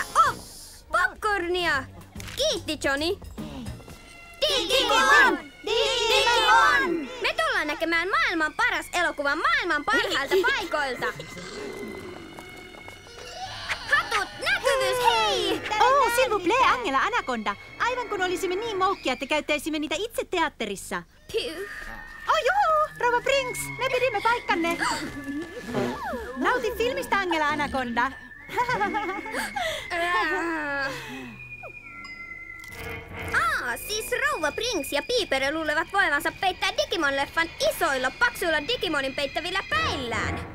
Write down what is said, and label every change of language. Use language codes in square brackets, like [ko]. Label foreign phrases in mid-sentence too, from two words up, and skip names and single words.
[fi] Oh! Popcornia! Kiitti, Johnny! Digimon! Digimon! Me tullaan näkemään maailman paras elokuva maailman parhailta paikoilta. Hatut, näkyvyys, hei! [fr] Oh, s'il vous plaît, [fi] Angela Anaconda. Aivan kun olisimme niin moukkia, että käyttäisimme niitä itse teatterissa. Oh joo, rouva Brinks, me pidimme paikkanne. Nauti filmistä, Angela Anaconda. Siis rouva Brinks ja Piipere luulevat voivansa peittää Digimon-leffan isoilla, paksuilla Digimonin peittävillä päillään.